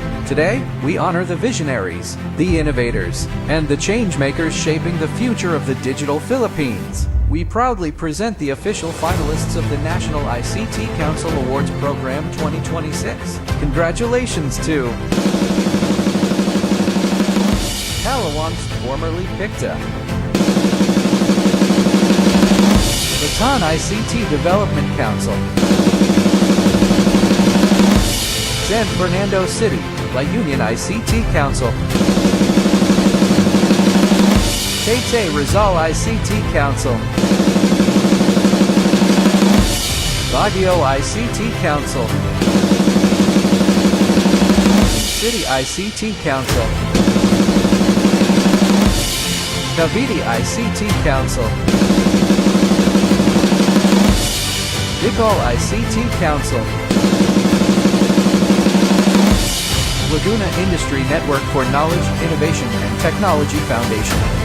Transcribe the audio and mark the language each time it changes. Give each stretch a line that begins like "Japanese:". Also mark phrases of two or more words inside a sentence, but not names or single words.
English: Today, we honor the visionaries, the innovators, and the change-makers shaping the future of the digital Philippines. We proudly present the official finalists of the National ICT Council Awards Program 2026. Congratulations to Palawan, formerly PICTA. Luzon ICT Development Council. San Fernando City, La Union ICT Council. Taytay Rizal ICT Council. Baguio ICT Council. City ICT Council. Cavite ICT Council. Bicol ICT Council. Laguna Industry Network for Knowledge, Innovation, and Technology Foundation.